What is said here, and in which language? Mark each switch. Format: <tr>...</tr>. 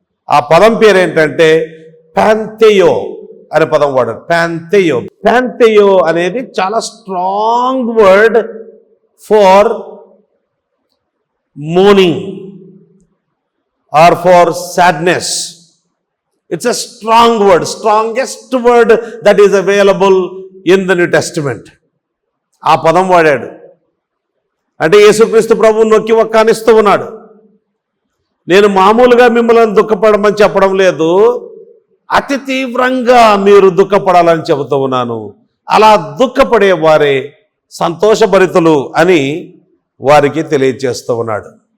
<te>ఆ పదం పేరేంటంటే ప్యాంథెయో అనే పదం వాడాడు.</te> <en>ప్యాంథెయో</en> <te>అనేది చాలా</te> <en>Strong word for mourning or for sadness. It's a strong word, strongest word that is available in the New Testament.</en> <te>ఆ పదం వాడాడు. అంటే యేసుక్రీస్తు ప్రభువు నొక్కి ఒక్కానిస్తూ ఉన్నాడు. నేను మామూలుగా మిమ్మల్ని దుఃఖపడమని చెప్పడం లేదు, అతి తీవ్రంగా మీరు దుఃఖపడాలని చెబుతూ ఉన్నాను. అలా దుఃఖపడే వారే సంతోషభరితులు అని వారికి తెలియజేస్తూ ఉన్నాడు.</te>